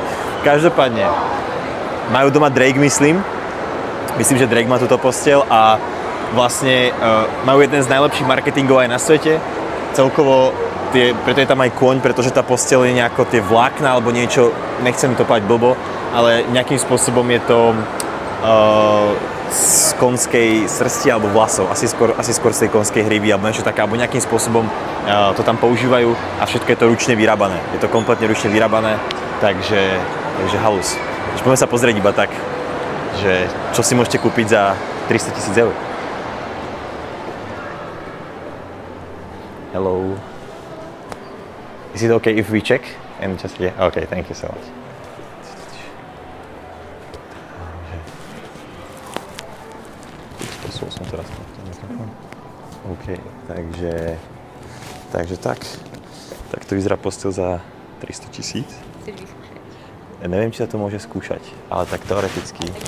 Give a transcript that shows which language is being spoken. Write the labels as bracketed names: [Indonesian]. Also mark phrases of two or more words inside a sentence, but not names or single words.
[Slovak] Každopádne, majú doma Drake, myslím, že Drake má túto postel a vlastne majú jeden z najlepších marketingov aj na svete, celkovo preto je tam aj kôň, pretože tá posteľ je nejako tie vlákna alebo niečo, nechcem to povedať blbo, ale nejakým spôsobom je to z konskej srsti alebo vlasov, asi skôr z tej konskej hryby alebo niečo také, alebo nejakým spôsobom to tam používajú a všetko je to ručne vyrábané. Je to kompletne ručne vyrábané, takže halus. Poďme sa pozrieť iba tak, že čo si môžete kúpiť za 300 000 eur. [English] Hello. Is it okay if we check? And just, yeah, okay, thank you so much. [Slovak] Posol som teraz na ten mikrofón. OK, takže tak. Tak to vyzerá posteľ za 300 000. Chceš vyskúšať? Ja neviem, či sa to môže skúšať, ale tak teoreticky.